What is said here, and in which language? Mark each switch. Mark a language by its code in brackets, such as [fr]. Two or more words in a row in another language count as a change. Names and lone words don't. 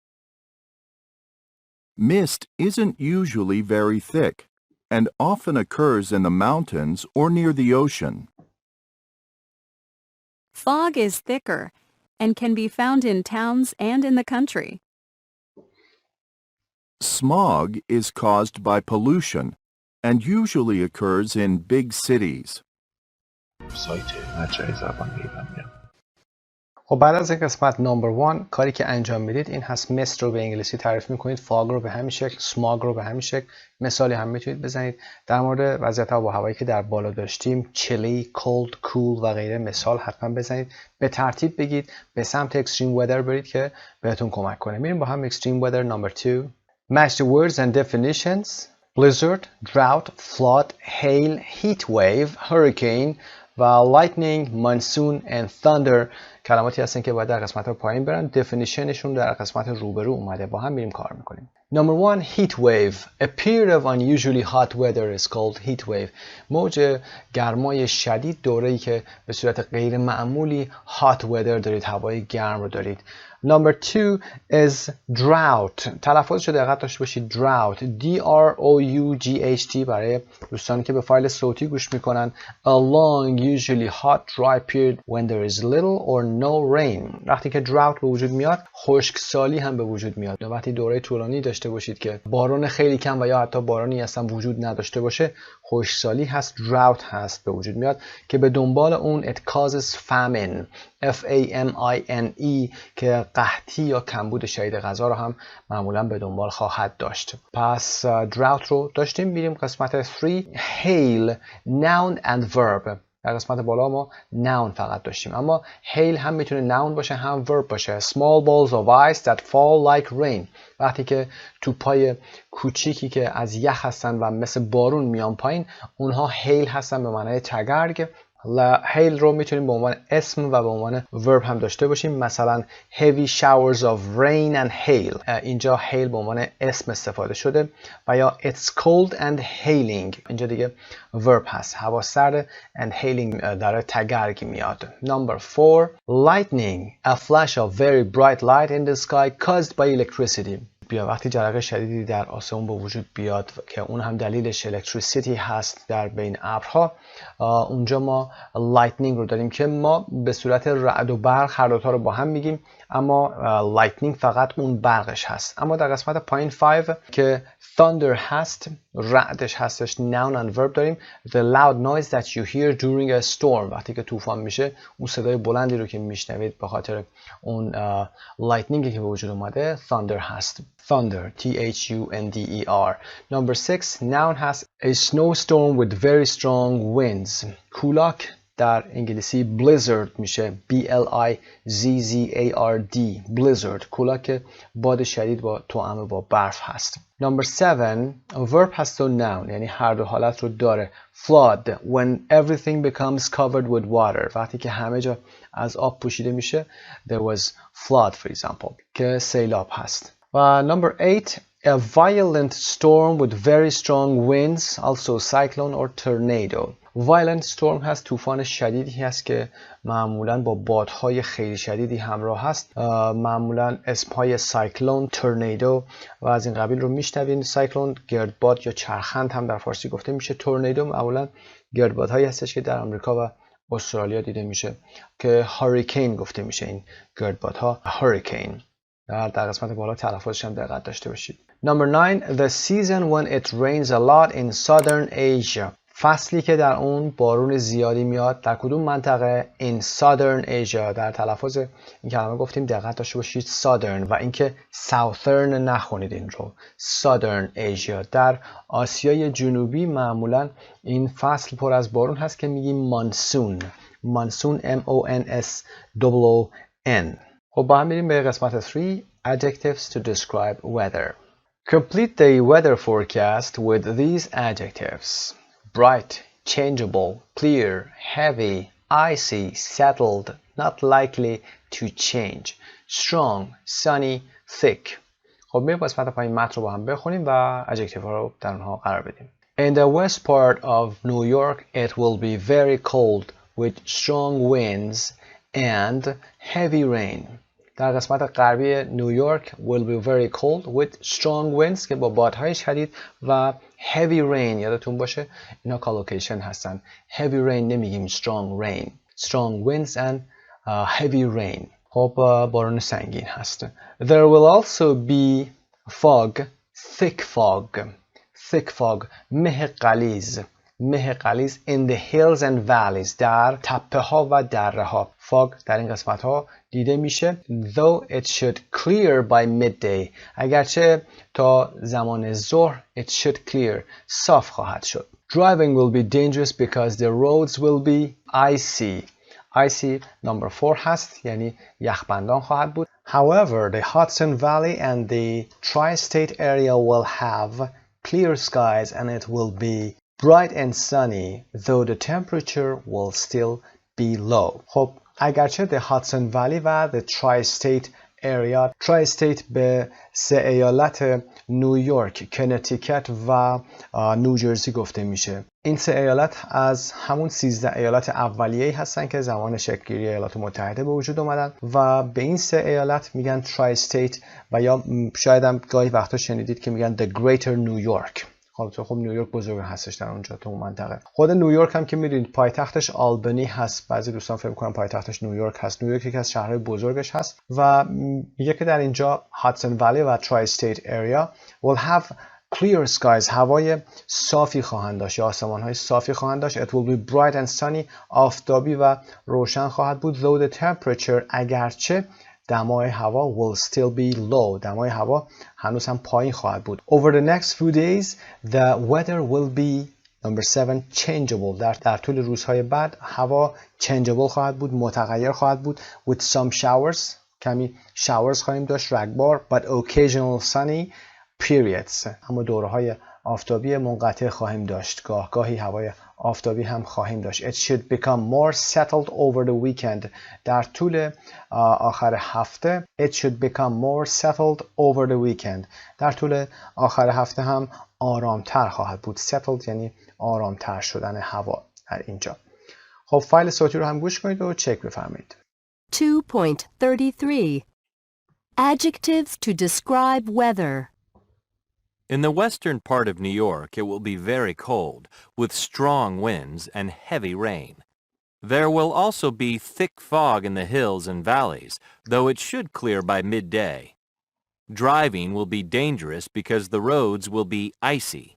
[en] Mist isn't usually very thick and often occurs in the mountains or near the ocean. Fog is thicker and can be found in towns and in the country. Smog is caused by pollution and usually occurs in big cities. [fa] سایت مجموعه زبان ایرانیان. خب بعد از این قسمت نمبر 1 کاری که انجام میدید این هست مست رو به انگلیسی تعریف میکنید، فاگ رو به همین شکل، سماگ رو به همین شکل. مثالی هم میتونید بزنید در مورد وضعیت آب و هوایی که در بالا داشتیم، [en] chilly, cold, cool [fa] و غیره مثال حتما بزنید. به ترتیب بگید، به سمت [en] extreme weather [fa] برید که بهتون کمک کنه. میریم با هم [en] extreme weather [fa] نمبر 2. [en] Match the words and definitions. Blizzard, drought, flood, hail, heat wave, hurricane و lightning, monsoon and thunder [fa] کلماتی هستن که باید در قسمت پایین برن. definitionشون در قسمت روبرو اومده. با هم میریم کار میکنیم. [en] Number 1 heat wave. A period of unusually hot weather is called heat wave. [fa] موج گرمای شدید، دوره‌ای که به صورت غیر معمولی [en] hot weather [fa] دارید، هوای گرم رو دارید. [en] Number 2 is drought. [fa] تلفظش رو دقت داشته باشید. drought D-R-O-U-G-H-T برای دوستانی که به فایل صوتی گوش میکنن. [en] A long usually hot dry period when there is little or no rain. [fa] وقتی که drought به وجود میاد خشکسالی هم به وجود میاد. وقتی دوره طولانی داشته باشید که باران خیلی کم و یا حتی بارانی اصلا وجود نداشته باشه، خشکسالی هست، drought هست به وجود میاد که به دنبال اون [en] it causes famine [fa] F-A-M-I-N-E که قحطی یا کمبود شدید غذا رو هم معمولا به دنبال خواهد داشت. پس drought رو داشتیم. میریم قسمت 3 [en] hail noun and verb. [fa] در قسمت بالا ما noun فقط داشتیم، اما hail هم میتونه noun باشه هم verb باشه. [en] small balls of ice that fall like rain. [fa] وقتی که توپای کوچیکی که از یخ هستن و مثل بارون میان پایین، اونها hail هستن به معنای تگرگ. hail رو میتونیم به عنوان اسم و به عنوان verb هم داشته باشیم. [en] مثلا heavy showers of rain and hail. [fa] اینجا hail به عنوان اسم استفاده شده. و یا [en] it's cold and hailing. [fa] اینجا دیگه verb هست. هوا سرد [en] and hailing [fa] در تگرگ میاد. [en] Number 4 lightning. A flash of very bright light in the sky caused by electricity. [fa] بیاد، وقتی جرقه شدیدی در آسمون به وجود بیاد که اون هم دلیلش الکتریسیتی هست در بین ابرها، اونجا ما لایتنینگ رو داریم که ما به صورت رعد و برق هر دوتا رو با هم میگیم، اما لایتنینگ فقط اون برقش هست. اما در قسمت پایین 5 که thunder هست، رعدش هستش، [en] noun and verb [fa] داریم. [en] The loud noise that you hear during a storm، [fa] وقتی که طوفان میشه اون صدای بلندی رو که میشنوید به خاطر اون لایتنینگی که به وجود اومده thunder هست. [en] thunder thunder. Number 6 noun هست a snowstorm with very strong winds. [fa] کولاک در انگلیسی blizzard میشه [en] blizzard blizzard، [fa] کولاک باد شدید با توأم با برف هست. Number 7 verb هست و noun، یعنی هر دو حالت رو داره. [en] flood when everything becomes covered with water، [fa] وقتی که همه جا از آب پوشیده میشه [en] there was flood for example [fa] که سیلاب هست. [en] و number 8 a violent storm with very strong winds, also cyclone or tornado. violent storm [fa] هست طوفان شدیدی هست که معمولا با بادهای خیلی شدیدی همراه هست. معمولا اسمهای [en] cyclone, tornado [fa] و از این قبیل رو میشنوین. سایکلون گردباد یا چرخند هم در فارسی گفته میشه. تورنیدو معمولا گردبادهایی هستش که در آمریکا و استرالیا دیده میشه که هاریکین گفته میشه. این گردبادها هاریکین. در قسمت بالا تلفظش هم دقت داشته باشید. [en] Number 9 the season when it rains a lot in southern Asia. [fa] فصلی که در اون بارون زیادی میاد در کدوم منطقه؟ [en] in southern Asia. [fa] در تلفظ این کلمه گفتیم دقت داشته باشید southern و اینکه southern نخونید این رو. [en] southern Asia. [fa] در آسیای جنوبی معمولا این فصل پر از بارون هست که میگیم مانسون. مانسون MONSOON. خب با هم میریم به قسمت 3 [en] adjectives to describe weather. Complete the weather forecast with these adjectives. Bright, changeable, clear, heavy, icy, settled, not likely to change, strong, sunny, thick. [fa] خب میریم قسمت پایین متن رو با هم بخونیم و adjective ها رو در اونها قرار بدیم. [en] In the west part of New York it will be very cold with strong winds and heavy rain. [fa] در قسمت غربی نیویورک [en] will be very cold with strong winds [fa] که با بادهای شدید و [en] heavy rain. [fa] یادتون باشه اینا collocation هستن. [en] heavy rain نمیگیم strong rain. strong winds and heavy rain. [fa] خب بارون سنگین هست. [en] There will also be fog, thick fog, [fa] مه غلیظ [en] in the hills and valleys. [fa] در تپه ها و دره ها. fog در این قسمت ها دیده میشه. [en] though it should clear by midday. [fa] اگرچه تا زمان ظهر [en] it should clear. [fa] صاف خواهد شد. [en] driving will be dangerous because the roads will be icy. [fa] icy number 4 هست یعنی یخبندان خواهد بود. [en] however the Hudson Valley and the tri-state area will have clear skies and it will be bright and sunny though the temperature will still be low. [fa] خب اگرچه [en] the Hudson Valley [fa] و [en] the tri-state area، [fa] tri-state به 3 ایالت نیویورک، کنتیکت و نیوجرسی گفته میشه. این 3 ایالت از همون 13 ایالت اولیه‌ای هستن که زمان شکل‌گیری ایالات متحده به وجود اومدن و به این 3 ایالت میگن tri-state و یا شاید هم گاهی وقتا شنیدید که میگن [en] the greater New York. [fa] خب نیویورک بزرگ هستش در اونجا تو اون منطقه. خود نیویورک هم که میدونید پایتختش آلبانی هست. بعضی دوستان فکر می‌کنن پایتختش نیویورک هست. نیویورک یکی از شهرهای بزرگش هست و میگه که در اینجا هادسون ولی و [en] tri-state area will have clear skies. [fa] هوای صافی خواهند داشت یا آسمان‌های صافی خواهند داشت. [en] It will be bright and sunny. [fa] آفتابی و روشن خواهد بود. [en] Though the temperature [fa] اگرچه دمای هوا [en] will still be low. [fa] دمای هوا هنوز هم پایین خواهد بود. [en] Over the next few days the weather will be number 7 changeable. [fa] در طول روزهای بعد هوا changeable خواهد بود، متغیر خواهد بود. [en] With some showers. [fa] کمی showers خواهیم داشت، رگبار. [en] But occasional sunny periods. [fa] اما دوره‌های آفتابی منقطع خواهیم داشت. گاهی هوای آفتابی هم خواهیم داشت. [en] It should become more settled over the weekend. [fa] در طول آخر هفته [en] It should become more settled over the weekend. [fa] در طول آخر هفته هم آرامتر خواهد بود. Settled یعنی آرامتر شدن هوا در اینجا. خب فایل صوتی رو هم گوش کنید و چک بفرمایید. 2.33 [en] Adjectives to describe weather. In the western part of New York, it will be very cold, with strong winds and heavy rain. There will also be thick fog in the hills and valleys, though it should clear by midday. Driving will be dangerous because the roads will be icy.